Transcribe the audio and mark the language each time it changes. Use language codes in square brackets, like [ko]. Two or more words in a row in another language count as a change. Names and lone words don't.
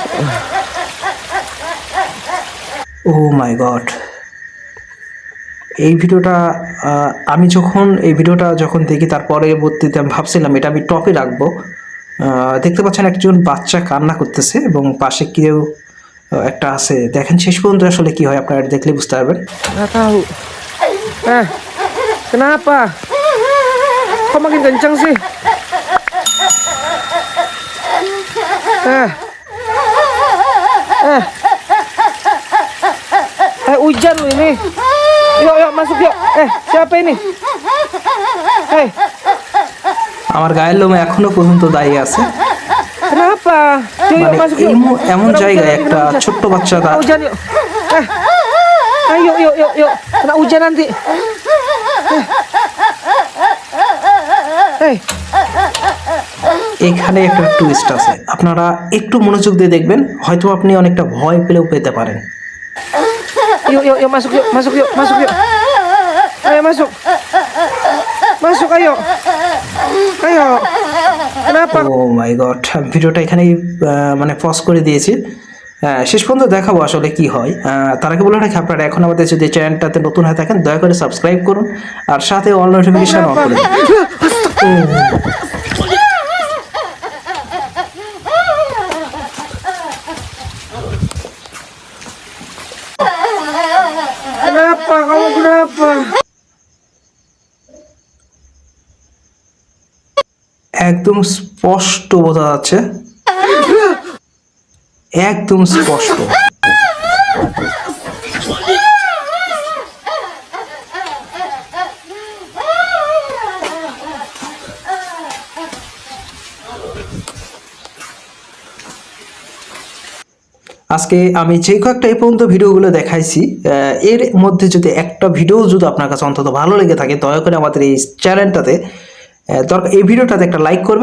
[en] Oh my God, [bn] এই ভিডিওটা আমি যখন দেখি, তার পরবর্তীতে আমি ভাবছিলাম এটা আমি টপে রাখবো। দেখতে পাচ্ছেন একজন বাচ্চা কান্না করতেছে এবং পাশে কেউ একটা আছে। দেখেন শেষ পর্যন্ত আসলে কি হয়, আপনারা দেখলে বুঝতে পারবেন। [id] Nggak tahu. Kenapa? Kok makin kencang sih? Hujan loh ini. Yuk, yuk masuk yuk. Siapa ini? [bn] আমার গায়ের লোম এখনো পর্যন্ত দাঁড়িয়ে আছে। [id] Kenapa? Yuk, yuk [bn] মানে [id] masuk yuk. [bn] এমন জায়গায় একটা ছোট্ট বাচ্চা [id] Kena hujan yuk. Ayo, yuk, yuk, yuk. Kena hujan nanti. [bn] এখানে একটা টুইস্ট আছে, আপনারা একটু মনোযোগ দিয়ে দেখবেন, হয়তো আপনি অনেকটা ভয় পেতে পারেন। [id] Yuk, yuk, yuk masuk yuk, masuk yuk, masuk yuk. Ayo masuk. Masuk ayo. Ayo. Kenapa? [en] Oh my God, [bn] ভিডিওটা এখানেই মানে পজ করে দিয়েছি। শেষ পর্যন্ত দেখাবো আসলে কি হয়। তার আগে বলে রাখি, আপনারা এখন আমাদের যদি চ্যানেলটাতে নতুন হয়ে থাকেন, দয়া করে সাবস্ক্রাইব করুন আর সাথে [en] all notification [bn] অন করে দিন। [id] Kenapa? Kamu kenapa? [bn] একদম স্পষ্ট বোঝা যাচ্ছে, একদম স্পষ্ট। আজকে আমি যে কয়েকটা এই পর্যন্ত ভিডিওগুলো দেখাইছি, এর মধ্যে যদি একটা ভিডিও যদি আপনার কাছে অন্তত ভালো লেগে থাকে, দয়া করে আমাদের এই চ্যানেলটাতে এই ভিডিওটাতে একটা লাইক করবেন।